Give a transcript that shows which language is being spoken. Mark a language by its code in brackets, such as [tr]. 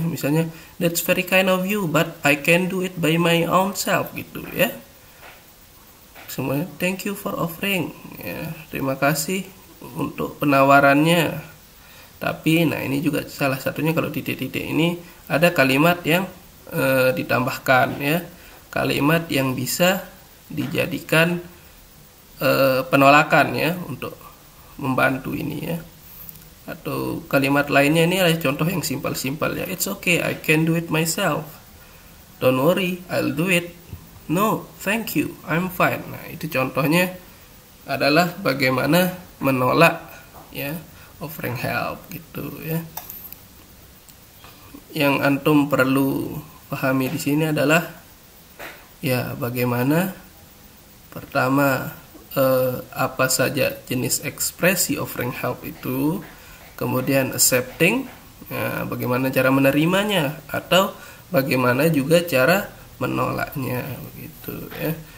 [id] Misalnya [en] that's very kind of you, but I can do it by my own self [id] gitu ya. Semuanya [en] thank you for offering [id] ya, terima kasih untuk penawarannya, Tapi nah ini juga salah satunya, kalau titik-titik ini ada kalimat yang ditambahkan ya, kalimat yang bisa dijadikan penolakan ya untuk membantu ini ya. Atau kalimat lainnya ini adalah contoh yang simpel-simpel ya. [en] It's okay, I can do it myself. Don't worry, I'll do it. No, thank you, I'm fine. [id] Nah, itu contohnya adalah bagaimana menolak ya, offering help gitu ya. Yang antum perlu pahami di sini adalah ya bagaimana pertama apa saja jenis ekspresi offering help itu, kemudian accepting, ya, bagaimana cara menerimanya, atau bagaimana juga cara menolaknya begitu ya.